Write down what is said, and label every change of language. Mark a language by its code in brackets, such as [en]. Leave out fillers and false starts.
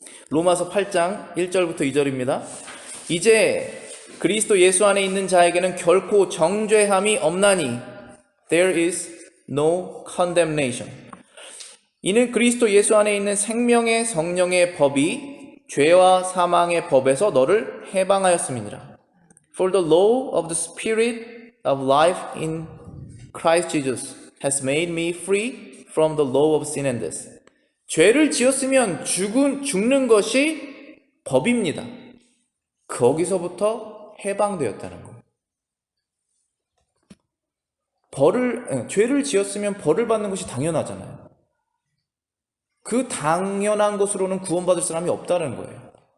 [ko] 로마서 8장 1절부터 2절입니다. 이제 그리스도 예수 안에 있는 자에게는 결코 정죄함이 없나니 [en] There is no condemnation. [ko] 이는 그리스도 예수 안에 있는 생명의 성령의 법이 죄와 사망의 법에서 너를 해방하였음이니라. [en] For the law of the Spirit of life in Christ Jesus has made me free from the law of sin and death. [ko] 죄를 지었으면 죽는 것이 법입니다. 거기서부터 해방되었다는 거예요. 죄를 지었으면 벌을 받는 것이 당연하잖아요. 그 당연한 것으로는 구원받을 사람이 없다는 거예요.